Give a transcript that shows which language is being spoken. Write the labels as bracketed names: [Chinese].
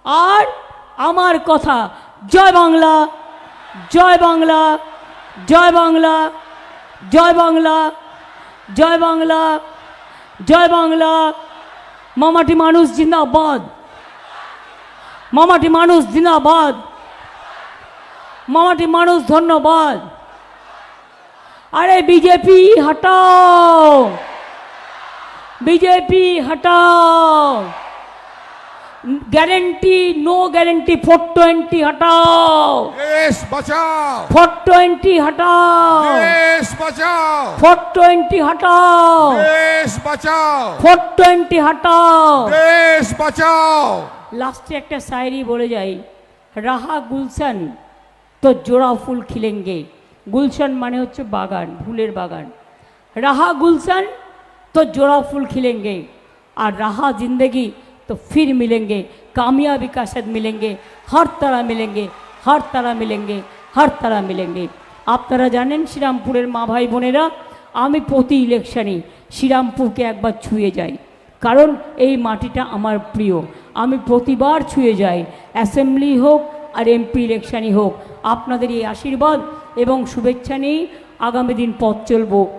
[Bangla] আর আমার কথা, জয় বাংলা, জয় বাংলা, জয় বাংলা, জয় বাংলা, জয় বাংলা, জয় বাংলা। মামাটি মানুষ জিন্দাবাদ, মামাটি মানুষ জিন্দাবাদ, মামাটি মানুষ ধন্যবাদ। [Hindi] अरे बीजेपी हटाओ, बीजेपी हटाओ, गारंटी नो गारंटी 420 हटाओ, देश बचाओ, 420 हटाओ, देश बचाओ, 420 हटाओ, देश बचाओ, 420 हटाओ, देश बचाओ। लास्टे एक शायरी बोले जाए, रहा गुलशन तो जोड़ा फूल खिलेंगे। [Bangla] गुलशन माने होच्छे बागान, फूलेर बागान। [Hindi] रहा गुलशन तो जोड़ा फूल खिलेंगे, और रहा जिंदगी तो फिर मिलेंगे, कामयाबी का साथ मिलेंगे, हर तरह मिलेंगे, हर तरह मिलेंगे, हर तरह मिलेंगे। [Bangla] আপনারা জানেন শ্রীরামপুরের মা ভাই বোনেরা, আমি প্রতি ইলেকশনে শ্রীরামপুরকে একবার ছুঁয়ে যাই, কারণ এই মাটিটা আমার প্রিয়। আমি প্রতিবার ছুঁয়ে যাই, অ্যাসেম্বলি হোক আর এমপি ইলেকশনই হোক। আপনাদের এই আশীর্বাদ এবং শুভেচ্ছা নিয়েই আগামী দিন পথ চলব।